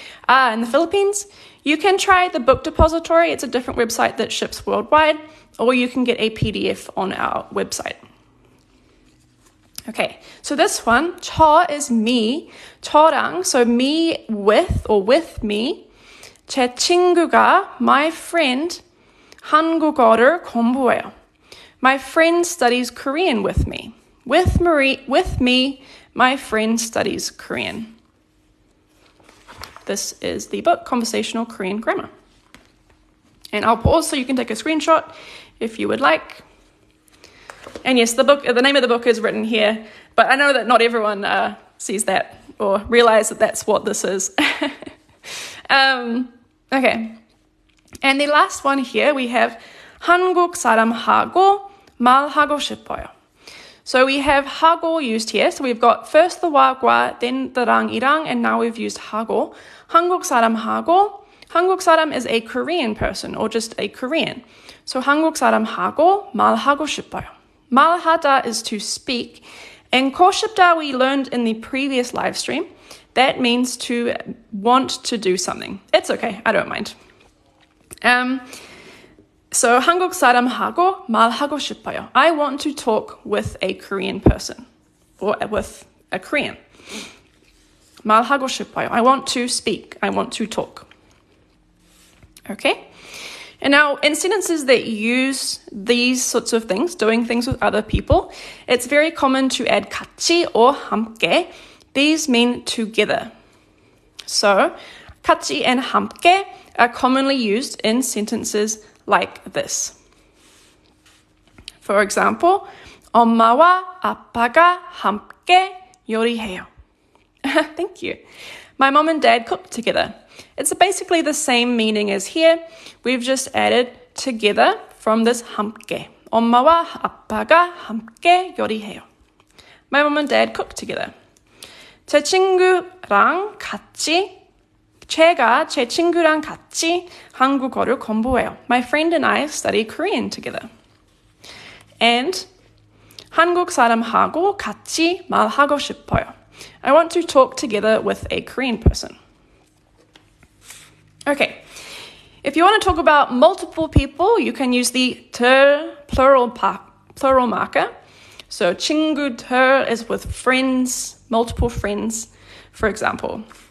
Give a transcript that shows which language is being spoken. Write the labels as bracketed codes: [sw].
[en] In the Philippines, you can try the Book Depository. It's a different website that ships worldwide, or you can get a PDF on our website. Okay, so this one, 저 is me, 저랑, so me with or with me. [ko] 제 친구가, [en] my friend, [ko] 한국어를 공부해요. [en] My friend studies Korean with me. With me, my friend studies Korean. This is the book, Conversational Korean Grammar. And I'll pause so you can take a screenshot if you would like. And yes, the name of the book is written here, but I know that not everyone sees that or realize that that's what this is. Okay. And the last one here, we have [ko] 한국 사람하고 말하고 싶어요. [en] So we have 하고 used here. So we've got first the 와, then the 랑이랑, and now we've used 하고. [ko] 한국 사람하고. [en] 한국 사람 is a Korean person or just a Korean. [ko] So 한국 사람하고 말하고 싶어요. [en] 말하다 is to speak. And 고 싶다 we learned in the previous live stream. That means to want to do something. It's okay. I don't mind. [ko] So 한국 사람하고 말하고 싶어요. [en] I want to talk with a Korean person or with a Korean. [ko] 말하고 싶어요. [en] I want to speak. I want to talk. Okay. And now, in sentences that use these sorts of things, doing things with other people, it's very common to add 같이 or 함께. These mean together. So, 같이 and 함께 are commonly used in sentences like this. For example, [ko] 엄마와 아빠가 함께 요리해요. [en] Thank you. My mom and dad cook together. It's basically the same meaning as here. We've just added together from this 함께. [ko] 엄마와 아빠가 함께 요리해요. [en] My mom and dad cook together. [ko] 제 친구랑 같이 제가 제 친구랑 같이 한국어를 공부해요. [en] My friend and I study Korean together. [ko] And 한국 사람하고 같이 말하고 싶어요. [en] I want to talk together with a Korean person. Okay, if you want to talk about multiple people, you can use the 들 plural marker. So 친구들 is with friends, multiple friends, for example.